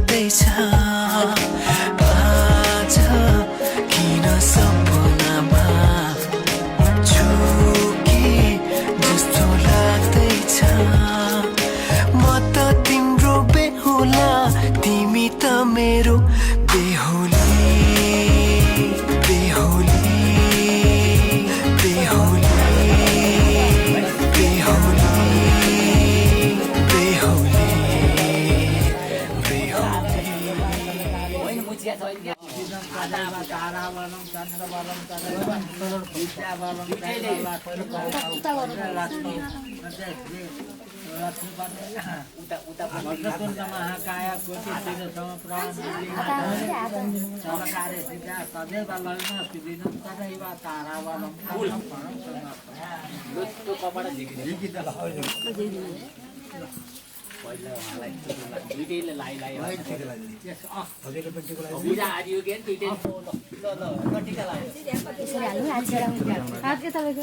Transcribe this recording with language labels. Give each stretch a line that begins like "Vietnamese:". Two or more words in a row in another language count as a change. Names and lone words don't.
Nepali: लाग्दैछ आज किन सपनामा झुके जस्तो लाग्दैछ म त तिम्रो बेहुला तिमी त मेरो बेहुली बेहुली बेहुली बेहुली
Sanskrit: तारावलं चन्द्रवलं तदेवं विद्यावलं लक्ष्मीपति महाकाय कोटिसूर्य समप्रभ सर्वकार्य सिद्धा तदेव लग्न सुदिनं तदैव तारावलं
Nepali: दुईटैले लाई पूजा आदि हो के दुईटै टिका लाग्यो यसरी हाल्नु हात के तपाईको